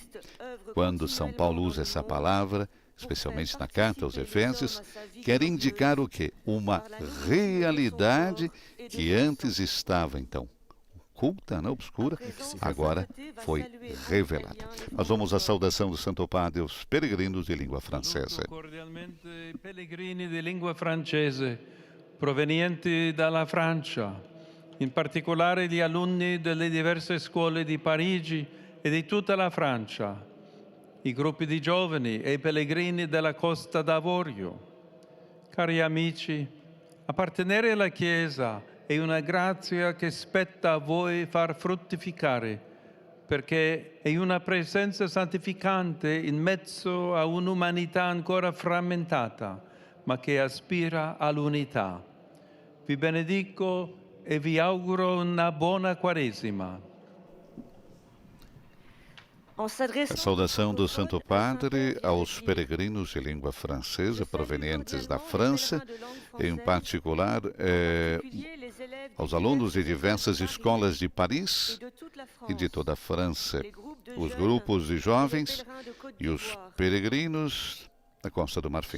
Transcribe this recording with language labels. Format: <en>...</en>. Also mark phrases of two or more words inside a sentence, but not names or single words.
<pt>Quando São Paulo usa essa palavra, especialmente na carta aos Efésios, quer indicar o quê? Uma realidade que antes estava, então, oculta, né, obscura, agora foi revelada. Nós vamos à saudação do Santo Padre aos peregrinos de língua francesa.</pt> <it>Cordialmente i pellegrini di lingua francese provenienti dalla Francia, in particolare gli alunni delle diverse scuole di Parigi e di tutta la Francia, i gruppi di giovani e i pellegrini della Costa d'Avorio. Cari amici, appartenere alla Chiesa è una grazia che spetta a voi far fruttificare, perché è una presenza santificante in mezzo a un'umanità ancora frammentata, ma che aspira all'unità. Vi benedico e vi auguro una buona Quaresima.</it> <pt>A saudação do Santo Padre aos peregrinos de língua francesa provenientes da França, em particular aos alunos de diversas escolas de Paris e de toda a França, os grupos de jovens e os peregrinos da Costa do Marfim.</pt>